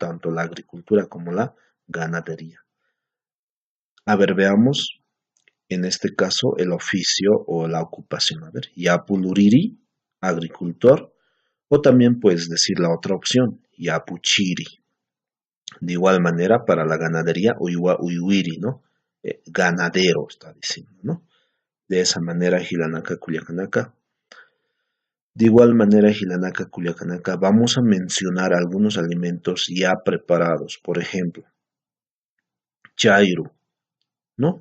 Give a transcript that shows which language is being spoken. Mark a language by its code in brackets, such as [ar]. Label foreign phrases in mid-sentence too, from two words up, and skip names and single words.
[es] Tanto la agricultura como la ganadería. A ver, veamos en este caso el oficio o la ocupación. A ver, yapuluriri, agricultor, o también puedes decir la otra opción, yapuchiri. De igual manera, para la ganadería, [ay] uywa uywiri, [es] ¿no? Ganadero, está diciendo, ¿no? De esa manera, [ay] Hilanaka Culiacanaka. [es] De igual manera, [ay] Hilanaka Culiacanaka, [es] vamos a mencionar algunos alimentos ya preparados. Por ejemplo, chairu, ¿no?